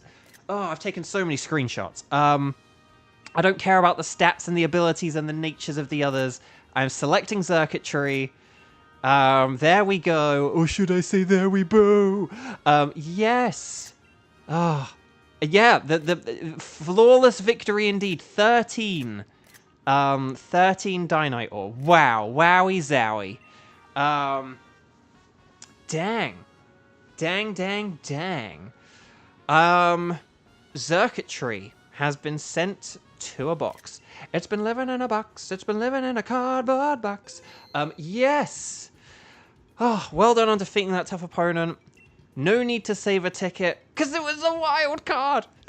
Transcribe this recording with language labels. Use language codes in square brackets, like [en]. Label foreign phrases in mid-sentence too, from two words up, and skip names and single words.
[en] Oh, I've taken so many screenshots. I don't care about the stats and the abilities and the natures of the others. I'm selecting circuitry. There we go. Or should I say there we go? Yes. Ah. Yeah, the flawless victory indeed. 13. 13 Dynite Ore. Wow. Wowie zowie. Dang. Circuitry has been sent to a box. It's been living in a box. It's been living in a cardboard box. Yes. Oh, well done on defeating that tough opponent. No need to save a ticket, because it was a wild card.